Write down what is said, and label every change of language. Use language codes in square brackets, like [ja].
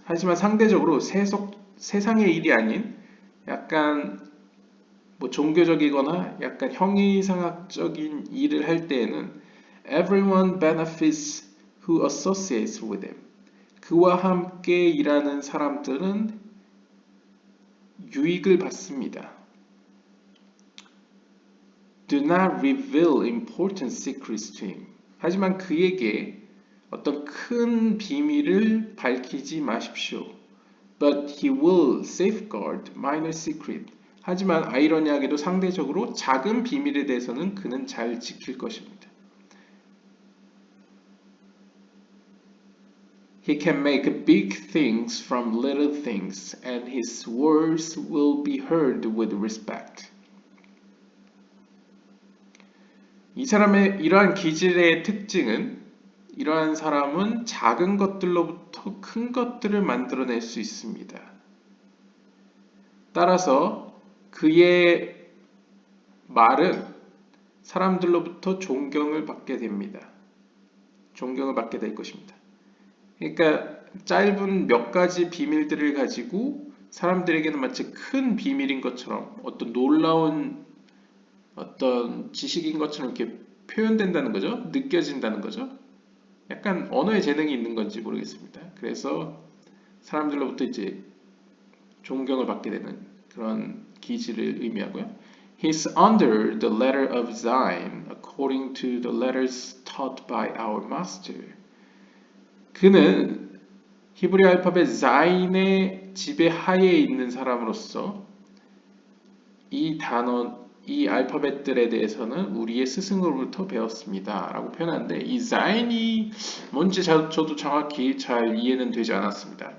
[ko] 하지만 상대적으로 세상의 일이 아닌 약간 종교적이거나 약간 형이상학적인 일을 할 때에는 [en] everyone benefits who associates with him. [ko] 그와 함께 일하는 사람들은 유익을 받습니다. [en] Do not reveal important secrets to him. [ko] 하지만 그에게 어떤 큰 비밀을 밝히지 마십시오. [en] But he will safeguard minor secret. [ko] 하지만 아이러니하게도 상대적으로 작은 비밀에 대해서는 그는 잘 지킬 것입니다. [en] He can make big things from little things, and his words will be heard with respect. [ko] 이 사람의 이러한 기질의 특징은 이러한 사람은 작은 것들로부터 큰 것들을 만들어낼 수 있습니다. 따라서 그의 말은 사람들로부터 존경을 받게 됩니다. 존경을 받게 될 것입니다. 그러니까 짧은 몇 가지 비밀들을 가지고 사람들에게는 마치 큰 비밀인 것처럼 어떤 놀라운 어떤 지식인 것처럼 이렇게 표현된다는 거죠. 느껴진다는 거죠. 약간 언어의 재능이 있는 건지 모르겠습니다. 그래서 사람들로부터 이제 존경을 받게 되는 그런 기질을 의미하고요. [en] He's under the letter of Zion, according to the letters taught by our master. [ko] 그는 히브리 알파벳 자인의 지배 하에 있는 사람으로서 이 단어, 이 알파벳들에 대해서는 우리의 스승으로부터 배웠습니다. 라고 표현하는데 이 자인이 뭔지 저도 정확히 잘 이해는 되지 않았습니다.